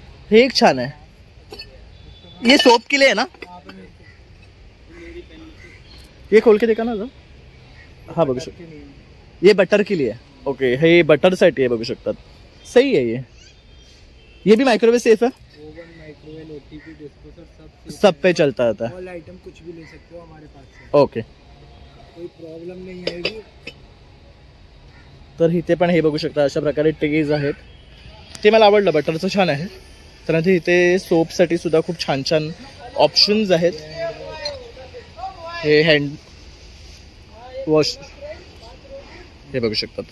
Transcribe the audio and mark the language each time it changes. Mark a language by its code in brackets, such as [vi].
[mr] हे एक छान आहे. [hi] ये सोप के लिए है ना? ये खोल के देखा ना जरा. [mr] हा बघू शकता. [hi] ये बटर के लिए. ओके. [mr] हे बटर साठी आहे, बघू शकतात. [hi] सही है ये. ये भी माइक्रोवेव सेफ है. [en] oven, microwave, OTP, disposer [hi] सब पे चलता रहता है. ऑल आइटम कुछ भी ले सकते हो हमारे पास से. ओके. कोई प्रॉब्लम नहीं आएगी. [mr] तर इथे पण हे बघू शकता अशा प्रकारे टेज आहेत. ते मला आवडलं, बटरचं छान आहे. त्यानंतर इथे सोपसाठी सुद्धा खूप छान छान ऑप्शन्स आहेत. हे हँड वॉश हे बघू शकतात.